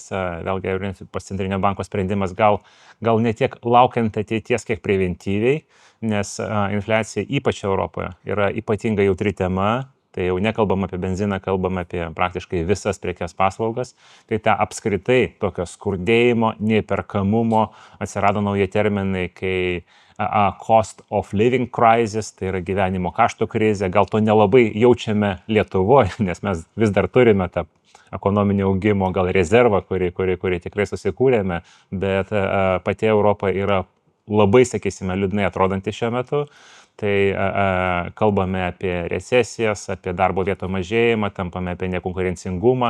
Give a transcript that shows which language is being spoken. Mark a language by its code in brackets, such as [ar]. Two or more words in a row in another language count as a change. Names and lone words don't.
[lt] Vėlgi, Europos centrinio banko sprendimas gal ne tiek laukiant ateities, kiek preventyviai, nes infliacija ypač Europoje yra ypatingai jautri tema. Tai jau nekalbam apie benziną, kalbam apie praktiškai visas prekes paslaugas. Tai ta apskritai tokio skurdėjimo, neįperkamumo, atsirado nauji terminai, kai [en] cost of living crisis, [lt] tai yra gyvenimo kaštų krizė. Gal to nelabai jaučiame Lietuvoje, nes mes vis dar turime tą ekonominio augimo gal rezervą, kurį tikrai susikūrėme, bet pati Europa yra labai, sakysime, liūdnai atrodanti šiuo metu. Tai kalbame apie recesijas, apie darbo vietų mažėjimą, tampame apie nekonkurencingumą.